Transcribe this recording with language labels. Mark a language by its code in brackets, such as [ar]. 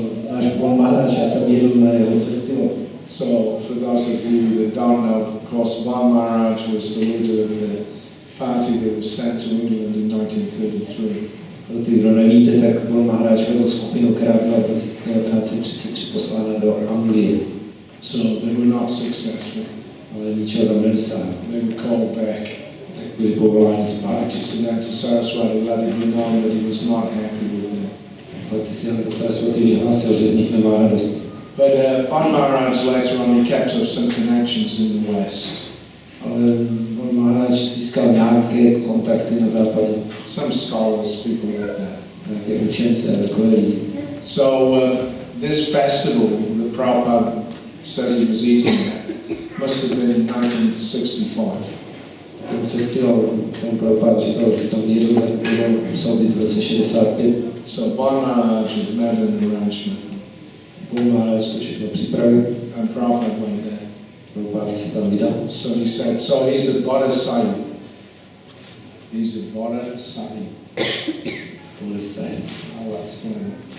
[cs] Náš Bon Maharaj, já jsem jedl na jeho festival. [en] So for those of you that don't know, of course, Bon Maharaj was the leader of the party that was sent to England in 1933. [cs] Pro ty, kdo nevíte, tak Bon Maharaj vedl skupinu, která byla v 1933 poslána do Anglie. [en] So they were not successful. [cs] Ale ničeho tam nedosáhli. [en] They were called back. [cs] Tak byli povoláni zpátky. [en] Bhaktisiddhanta Saraswati let it be known that he was not happy with them. [cs] Bhaktisiddhanta Saraswati vyhlásil, že z nich nemá radost. [en] But Bon Maharaj later on he kept up some connections in the West. [cs] Ale Bon Maharaj získal nějaké kontakty na západě. [en] Some scholars, people like that. [cs] Nějaké učence, takové lidi. [en] So this festival that Prabhupada says he was eating at must have been in 1965. [cs] Ten festival, ten Prabhupada říkal, že tam jedl, tak musel být v roce 65. [en] So Bon Maharaj had made an arrangement. [cs] Bon Maharaj to všechno připravil. [en] And Prabhupada went there. [cs] Prabhupada se tam vydal. [en] So he said, so he's a bodhisattva. He's a bodhisattva. I'll explain it.